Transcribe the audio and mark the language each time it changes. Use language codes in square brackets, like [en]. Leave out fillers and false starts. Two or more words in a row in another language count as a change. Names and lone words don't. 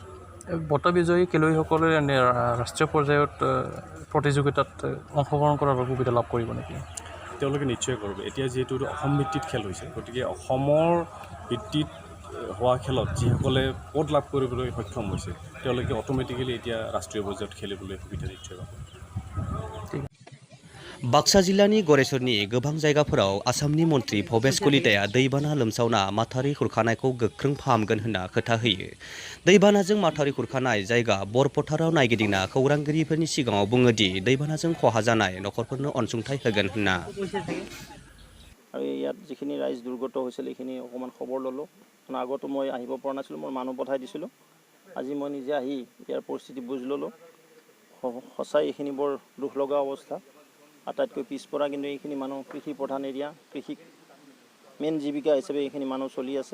[as] বঁটা বিজয়ী খেলুৱৈসকলে ৰাষ্ট্ৰীয় পৰ্যায়ত প্ৰতিযোগিতাত অংশগ্ৰহণ কৰাৰ সুবিধা লাভ কৰিব নেকি? তেওঁলোকে নিশ্চয় কৰিব। এতিয়া যিহেতু অসম ভিত্তিত খেল হৈছে, গতিকে অসমৰ ভিত্তিত হোৱা খেলত যিসকলে পদ লাভ কৰিবলৈ সক্ষম হৈছে তেওঁলোকে অট'মেটিকেলি এতিয়া ৰাষ্ট্ৰীয় পৰ্যায়ত খেলিবলৈ সুবিধা নিশ্চয় পাব। [brx] बाक्सा जिल्लानि गरेस्वरनि गोबां जायगाफोराव आसामनि मन्त्रि भबेश कलिताया दैबाना लोमसावना माथावरि खुरखानायखौ गोख्रों फाहामगोन होनना खोथा होयो। दैबानाजों माथावरि खुरखानाय जायगा बरपथाराव नायगिदिंना खौरांगिरिफोरनि सिगाङाव बुङोदि दैबानाजों खहा जानाय नखरफोरनो अनसुंथाइ होगोन होनना। [as] আৰু ইয়াত যিখিনি ৰাইজ দুৰ্গত হৈছিল এইখিনি অকণমান খবৰ ল'লোঁ। আগতো মই আহিব পৰা নাছিলোঁ, মই মানুহ পঠাই দিছিলোঁ। আজি মই নিজে আহি ইয়াৰ পৰিস্থিতি বুজ ল'লোঁ। সঁচাই এইখিনি বৰ দুখ লগা অৱস্থা। আটাইতকৈ পিছপৰা কিন্তু এইখিনি মানুহ কৃষি প্ৰধান এৰিয়া, কৃষিক মেইন জীৱিকা হিচাপে এইখিনি মানুহ চলি আছে।